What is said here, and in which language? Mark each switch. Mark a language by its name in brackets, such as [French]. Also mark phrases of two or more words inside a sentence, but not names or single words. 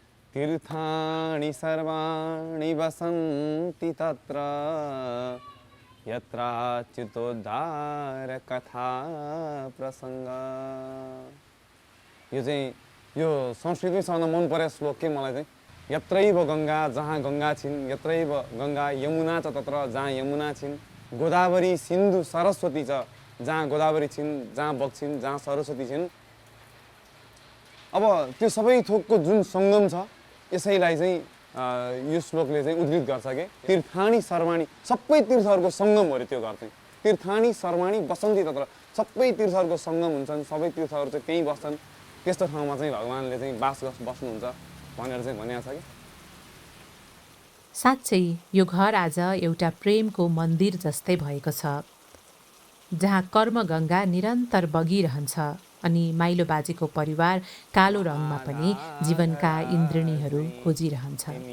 [Sanskrit] तीर्थानि सर्वाणि वसन्ति तत्र यत्र चितोद्धार कथा प्रसङ्ग। [Nepali] यो चाहिँ यो संस्कृतसँग मन परेको श्लोक के मलाई चाहिँ [Sanskrit] यत्रैव गङ्गा [Nepali] जहाँ गङ्गा छिन्, [Sanskrit] यत्रैव गङ्गा यमुना च तत्र [Nepali] जहाँ यमुना छिन्, गोदावरी सिन्धु सरस्वती छ जहाँ गोदावरी छिन्, जहाँ बग्छिन्, जहाँ सरस्वती छिन्। अब त्यो सबै थोकको जुन सङ्गम छ यसैलाई चाहिँ यो श्लोकले चाहिँ उद्धृत गर्छ के [Sanskrit] तीर्थानी सर्वाणी, [Nepali] सबै तीर्थहरूको सङ्गम हो अरे त्यो घर चाहिँ। [Sanskrit] तीर्थानी सर्वाणी बसन्ती तत्र, [Nepali] सबै तीर्थहरूको सङ्गम हुन्छन्, सबै तीर्थहरू चाहिँ त्यहीँ बस्छन्, त्यस्तो ठाउँमा चाहिँ भगवान्ले चाहिँ बस्नुहुन्छ भनेर चाहिँ भनिएको छ कि। साँच्चै यो घर आज एउटा प्रेमको मन्दिर जस्तै भएको छ, जहाँ कर्मगङ्गा निरन्तर बगिरहन्छ अनि माइलो बाजेको परिवार कालो रङमा पनि जीवनका इन्द्रिणीहरू खोजिरहन्छ।